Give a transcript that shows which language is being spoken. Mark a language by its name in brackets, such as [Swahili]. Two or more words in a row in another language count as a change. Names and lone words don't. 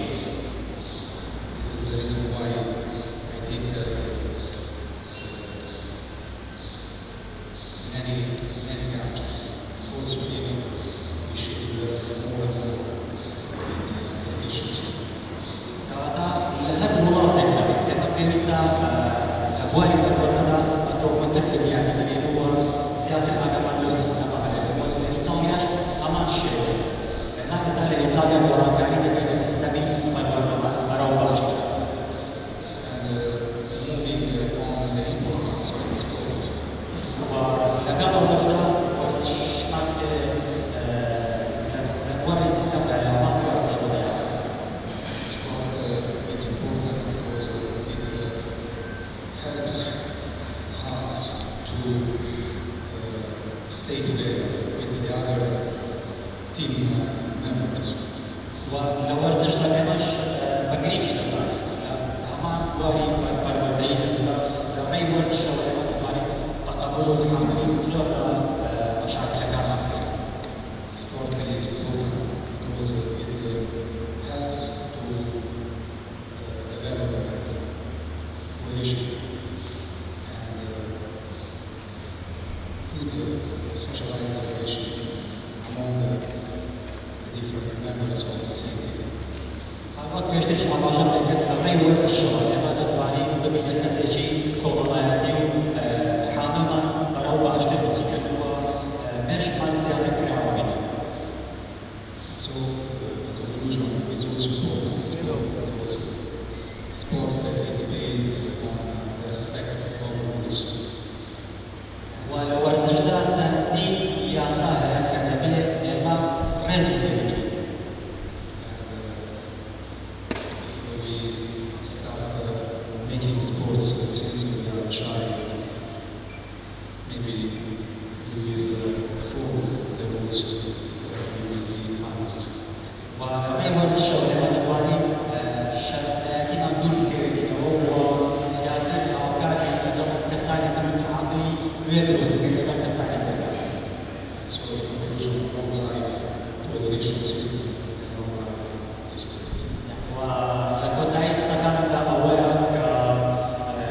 [English] This is the reason why I think that in many countries, also even we should invest more and more in education system. [Central Kurdish] کەواتە لە هەر وڵاتێکدا ئێمە پێویستە لە بواری پەروەردەدا بە تۆکمەندتر بنیادی بنێن و زیاتر ئاگامان لەو سیستەمە هەبێت. و لە ئیتاڵیاش هەمان شێوەیە. ئێمە ئێستا لە ئیتالیا گۆڕانکاری دەکەین لە سیستەمی پەروەردەمان بەراو باشتر. [English] And moving on the importance of sport, [Central Kurdish] و لەگەڵ ئەوەشدا وەرزشمان لە بواری سیستەمدا لە هەمان زۆر جێبەجێیە. [English] sport is important because it helps us to stay together with the other team members. [Central Kurdish] و لە وەرزشدا ئێمەش بە گریکی دەزانین لە هەمان بواری پەروەردەیی دەچوە لە ڕێی وەرزشەوە ئێمە دەتوانین تەقەبوڵ و تحملی زۆر لە مەشاکلەکانمان بکەین. [English] Sport is important because it helps to develop cohesion and good socialization among the different members of the same team. [Central Kurdish] هەر وەک پێشترش ئاماژەم دەکرد لە ڕێی وەرزشەوە ئێمە دەتوانین ببینە کەسێکی کۆمەڵایەتی و تحاملمان بەرەو باشتر بچیکەن و مێشکمان زیاتر کراوە بێت. [English] So, in conclusion, is also important in sport because sport is based on the respect of rules. [Central Kurdish] و لە وەرزشدا چەندین یاسا هەیە کە دەبێت ئێمە ڕێزی پێ بدەین. [English] If we start making sports since we are a child, maybe we will follow the rules when we will be adult. [Central Kurdish] و لە ڕێی وەرزشەوە ئێمە دەتوانین شەرایەتیمان دوور بکەوێتەوە و زیاتر هاوکاری لەگەڵ کەسانی تر و تەعاملی نوێ دروست بکەین لەگەڵ کەسانی تر. [English] So, in conclusion, long life to education system and long life to sport. [Central Kurdish] و لە کۆتایی قسەکانمدا ئەوەیە کە